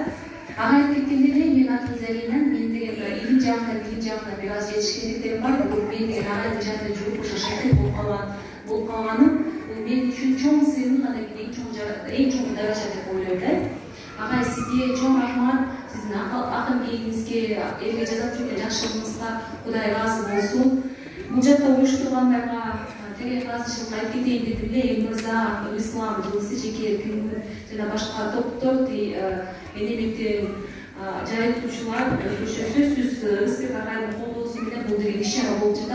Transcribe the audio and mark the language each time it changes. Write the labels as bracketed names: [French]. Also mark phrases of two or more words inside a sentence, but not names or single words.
[Kyrgyz] Ага айтып кеткендей эле, мен атын Зарина, мен деген илим жагына бир аз жетишкендиктерим бар. Бирок мен деген агайдын жанында жүрүп ошо шакир болуп калганым, бул мен үчүн чоң сыйынын эң чоң даража деп ойлойм да. Агай, сизге чоң рахмат. Сиздин акын бейиңизге, элге жазап жүрген жакшылыгыңызга Кудай разы болсун. Бул жакта уюштургандарга терең ыраазычылык айтып кетейин дедим эле. Мырза, Ислам жылысы, жеке күнгүн жана башка топтор, энеликтен жайылтуучулар сөзсүз Рысбек агайдын колдоосу менен бул деген иш-чара болуп жатат.